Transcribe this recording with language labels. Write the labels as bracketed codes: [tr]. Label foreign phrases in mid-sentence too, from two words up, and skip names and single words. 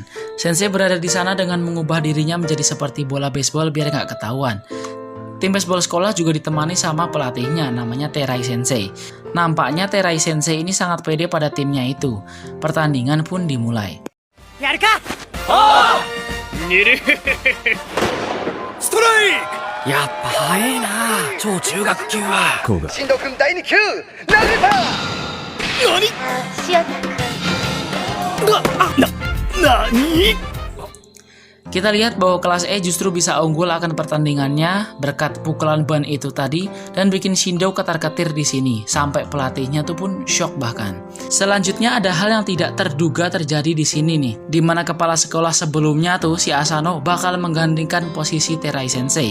[id] Sensei berada di sana dengan mengubah dirinya menjadi seperti bola baseball biar nggak ketahuan. Tim baseball sekolah juga ditemani sama pelatihnya, namanya Terai Sensei. Nampaknya Terai Sensei ini sangat pede pada timnya itu. Pertandingan pun dimulai. Yarka! Strike! [ja] やっぱ早いな超中学級はこうがシアタ君 [id] Kita lihat bahwa kelas E justru bisa unggul akan pertandingannya berkat pukulan ban itu tadi dan bikin Shindo ketar-ketir di sini sampai pelatihnya tuh pun shock bahkan. Selanjutnya ada hal yang tidak terduga terjadi di sini nih, di mana kepala sekolah sebelumnya tuh si Asano bakal menggantikan posisi Terai Sensei.